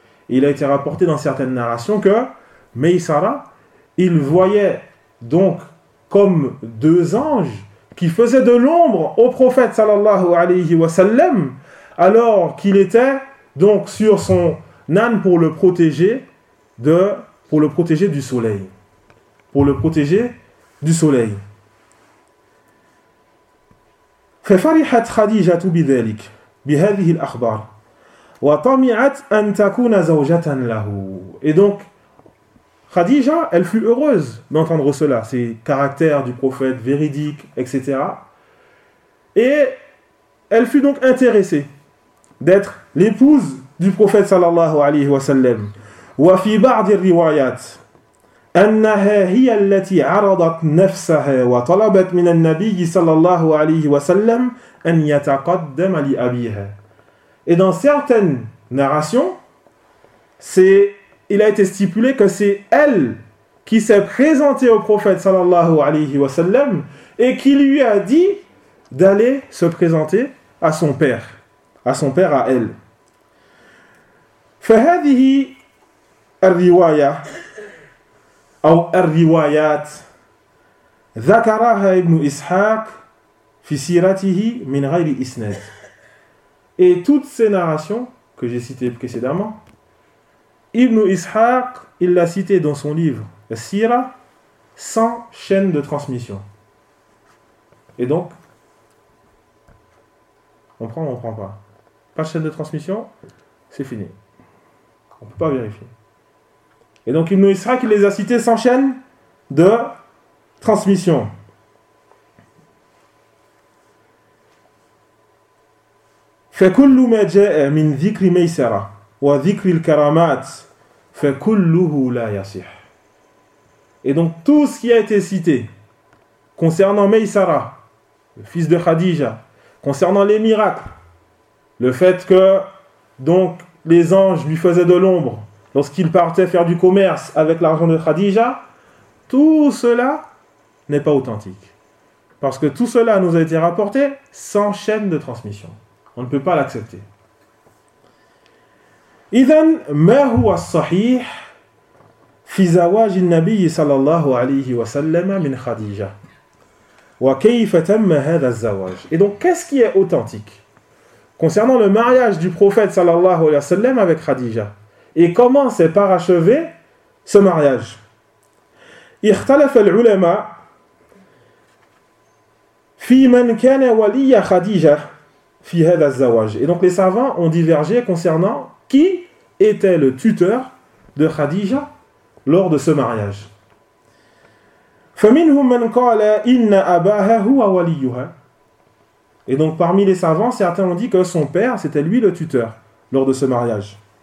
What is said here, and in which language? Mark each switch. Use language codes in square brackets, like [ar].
[fr] Il a été rapporté dans certaines narrations que Maysara, il voyait donc comme deux anges qui faisaient de l'ombre au prophète [ar] sallallahu alayhi wa sallam, [fr] alors qu'il était donc sur son âne pour le protéger du soleil. [ar] ففرحت خديجة بذلك بهذه الأخبار وطمعت أن تكون زوجة له. [fr] Et donc Khadija, elle fut heureuse d'entendre cela, ces caractères du prophète véridique, etc. Et elle fut donc intéressée d'être l'épouse du prophète [ar] sallallahu alayhi wa sallam. وفي بعض الروايات أنها هي التي عرضت نفسها وطلبت من النبي صلى الله عليه وسلم أن يتقدم لأبيها. [fr] Et dans certaines narrations, il a été stipulé que c'est elle qui s'est présentée au prophète [ar] صلى الله عليه وسلم [fr] et qui lui a dit d'aller se présenter à son père, à elle. [ar] فهذه الرواية أو الروايات ذكرها ابن إسحاق في سيرته من غير إسناد. [fr] Et toutes ces narrations que j'ai citées précédemment, Ibn Ishaq, il l'a cité dans son livre Sira sans chaîne de transmission. Et donc, on prend ou on ne prend pas? Pas de chaîne de transmission, c'est fini. On ne peut pas vérifier. Et donc Ibn Ishaq, il les a cités sans chaîne de transmission. [ar] فكل ما جاء من ذكر ميسرة وذكر الكرامات فكله لا يصح. [fr] Et donc tout ce qui a été cité concernant Maysara, le fils de Khadija, concernant les miracles, le fait que donc les anges lui faisaient de l'ombre lorsqu'il partait faire du commerce avec l'argent de Khadija, tout cela n'est pas authentique. Parce que tout cela nous a été rapporté sans chaîne de transmission. On ne peut pas l'accepter. [ar] إذن ما هو الصحيح في زواج النبي صلى الله عليه وسلم من خديجة وكيف تم هذا الزواج. [fr] Et donc, qu'est-ce qui est authentique concernant le mariage du prophète [ar] صلى الله عليه وسلم [fr] avec Khadija? Et comment s'est parachevé ce mariage? [ar] اختلف العلماء في من كان ولي خديجة في هذا الزواج. [fr] Et donc, les savants ont divergé concernant qui était le tuteur de Khadija lors de ce mariage. [ar] فَمِنْهُمْ مَنْ قَالَ إِنَّ أَبَاهَ هُوَ وَلِيُّهَا. [fr] Et donc parmi les savants, certains ont dit que son père, c'était lui le tuteur lors de ce mariage.